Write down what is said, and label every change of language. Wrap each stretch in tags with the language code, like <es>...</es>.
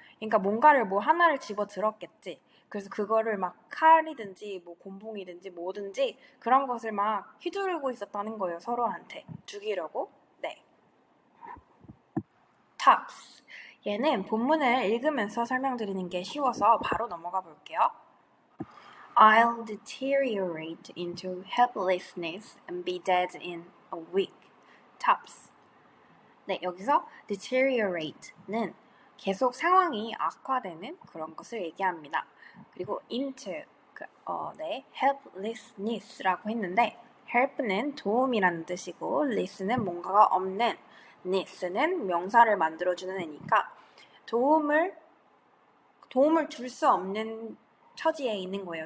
<ko>그러니까 뭔가를 하나를 집어 들었겠지. 그래서 그거를 막 칼이든지 곤봉이든지 뭐든지 그런 것을 막 휘두르고 있었다는 거예요. 서로한테 죽이려고. 네.</ko> <en>tops.</en> <ko>얘는 본문을 읽으면서 설명드리는 게 쉬워서 바로 넘어가 볼게요.</ko> <en>I'll deteriorate into helplessness and be dead in a week. tops.</en> <ko>네, 여기서 deteriorate는 계속 상황이 악화되는 그런 것을 얘기합니다. 그리고 into, helplessness라고 했는데 help는 도움이라는 뜻이고 less는 뭔가가 없는, ness는 명사를 만들어주는 애니까 도움을 줄 수 없는 처지에 있는 거예요.</ko>